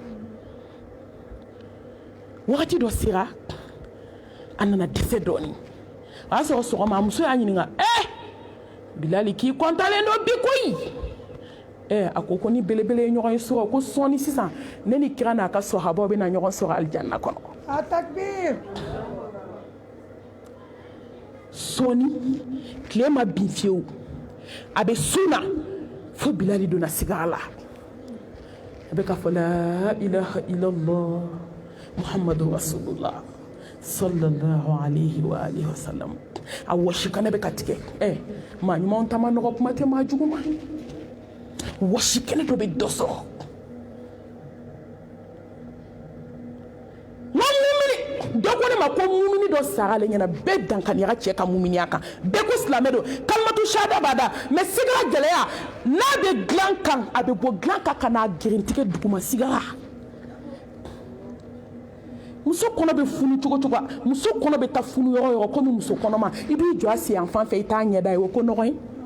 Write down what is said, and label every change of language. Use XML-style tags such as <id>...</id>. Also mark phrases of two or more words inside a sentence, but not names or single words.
<bm>wagati dɔ sera a nana dɛsɛ dɔɔni o y'a sɔrɔ sɔgɔma a muso y'a ɲininka Bilali k'i kɔntalen don bi koyi a ko ni belebele ye ɲɔgɔn ye sɔrɔ ko sɔɔni sisan ne ni kira n'a ka sɔhabaw bɛna ɲɔgɔn sɔrɔ alijanna kɔnɔ a takbir sɔɔni tile ma bin fiyewu a bɛ sun na fo Bilali donna sigara la a bɛ ka fɔ</bm> <ar>لا إله إلا الله محمد رسول الله صلى الله عليه وعلى آله وسلم</ar> <bm>a wɔsi kana bɛ ka tigɛ maa ɲumanw ta ma nɔgɔ kuma tɛ maa jugu ma wɔsi kɛnɛ dɔ bɛ dɔ sɔrɔ dɔ ko ne ma ko mumini dɔ sara ale ɲɛna bɛɛ dankaniya cɛ ka muminiya kan bɛɛ ko silamɛ don</bm> <ar>كلمة الشهادة</ar> <bm>b'a da mais sigara gɛlɛya n'a bɛ dilan kan a bɛ bɔ dilan kan ka n'a gɛrɛntigɛ duguma sigara muso kɔnɔ bɛ funu cogo cogo muso kɔnɔ bɛ taa funu yɔrɔ yɔrɔ komi muso kɔnɔma i b'i jɔ a sen yan fan fɛ i t'a ɲɛda ye o ko nɔgɔ ye</bm>